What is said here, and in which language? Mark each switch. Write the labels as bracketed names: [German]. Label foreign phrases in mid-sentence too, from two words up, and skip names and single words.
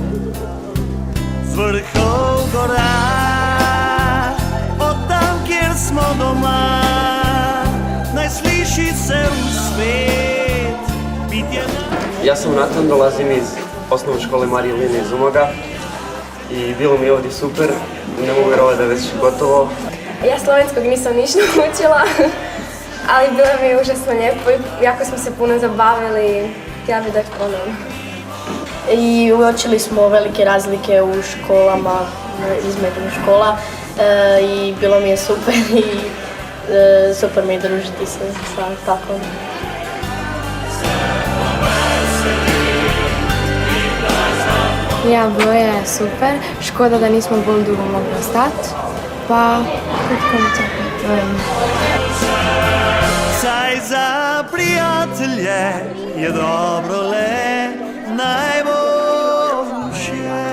[Slovenian] Z vrhov gora, od tam, kjer smo doma, naj sliši se v svet. [Croatian] Ja sam Natan, dolazim iz osnovne škole Marije Line iz Umaga i bilo mi je ovdje super, ne mogu vjerovati da je već gotovo. Ja slovenskog nisam ništa učila, ali bilo mi je užasno lijepo i jako smo se puno zabavili, htjela bih da ponovno. I uočili smo velike razlike u školama, između škola i bilo mi je super i super mi je družiti se sa takvom. Ja, bilo je super. Škoda da nismo bolj dugo mogli ostati, pa pred koncem. [Slovenian] Saj za prijatelje je dobro le najboljše.